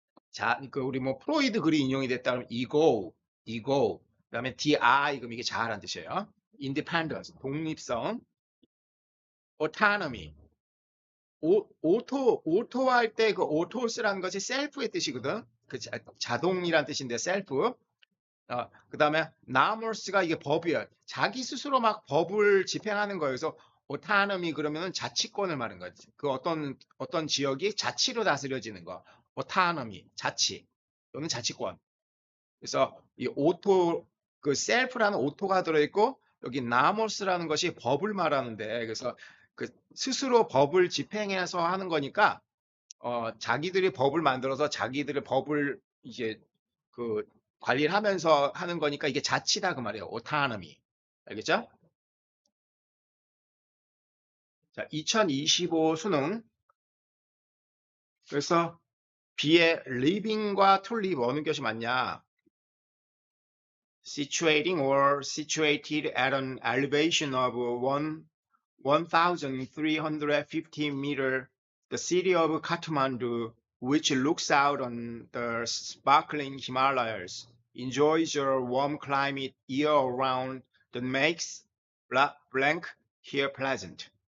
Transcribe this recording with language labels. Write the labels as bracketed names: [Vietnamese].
[Korean] 자, 그 우리 뭐 프로이드 글이 인용이 됐다 그러면 ego. 그다음에 di 그럼 이게 자아란 뜻이에요. [English] independence, 독립성, autonomy. [Korean] 오토 할 때 그 오토스라는 것이 셀프의 뜻이거든. 그 자동이란 뜻인데 셀프. 그 다음에 나머스가 이게 법이에요. 자기 스스로 막 법을 집행하는 거예요. 그래서 오타노미 그러면은 자치권을 말하는 거지. 그 어떤 지역이 자치로 다스려지는 거. 오타노미, 자치 또는 자치권. 그래서 이 그 셀프라는 오토가 들어있고 여기 나머스라는 것이 법을 말하는데 그래서 그 스스로 법을 집행해서 하는 거니까 자기들이 법을 만들어서 자기들의 법을 이제 그 관리를 하면서 하는 거니까 이게 자치다 그 말이에요. 오타노미. 알겠죠? 자, 2025 수능. 그래서 B의 living과 to live 어느 것이 맞냐? [English] situating or situated at an elevation of 1,350 meters, the city of Kathmandu, which looks out on the sparkling Himalayas, enjoys a warm climate year-round that makes blank here pleasant.